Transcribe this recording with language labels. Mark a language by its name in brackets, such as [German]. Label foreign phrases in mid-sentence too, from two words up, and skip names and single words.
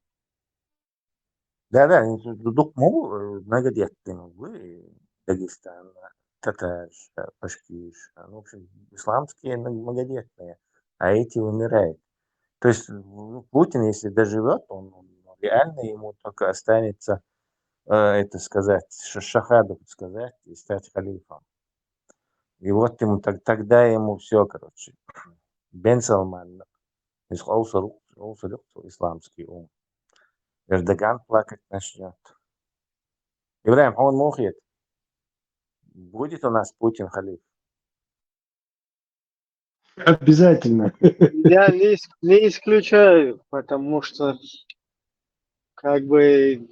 [Russian] Да, дук могу многодетными вы Дагестан, татар, башкир, в общем, исламские многодетные, а эти умирают. То есть Путин, если доживет, он реально ему только останется, это сказать, шахаду сказать и стать халифом. И вот ему тогда ему все, короче. Бен Салман, исламский ум. Эрдоган плакать начнет. Ибраим, он мухит. Будет у нас Путин халиф? Обязательно. Я не исключаю, потому что как бы,